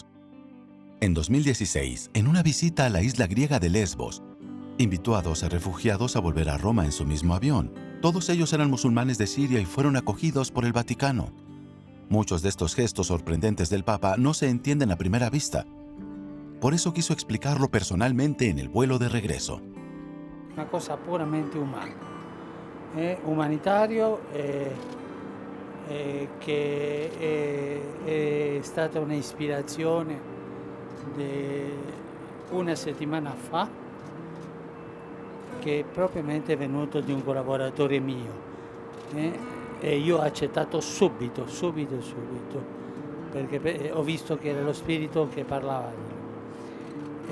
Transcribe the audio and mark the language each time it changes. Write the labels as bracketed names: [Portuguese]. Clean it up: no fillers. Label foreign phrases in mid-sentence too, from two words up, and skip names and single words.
[Spanish] En 2016, en una visita a la isla griega de Lesbos, invitó a 12 refugiados a volver a Roma en su mismo avión. Todos ellos eran musulmanes de Siria y fueron acogidos por el Vaticano. Muchos de estos gestos sorprendentes del Papa no se entienden a primera vista. Por eso quiso explicarlo personalmente en el vuelo de regreso. [Italian] Una cosa puramente umana, humanitario, che è stata un'ispirazione di una settimana fa, che propriamente è venuto di un collaboratore mio e io ho accettato subito, perché ho visto che era lo spirito che parlava di lui.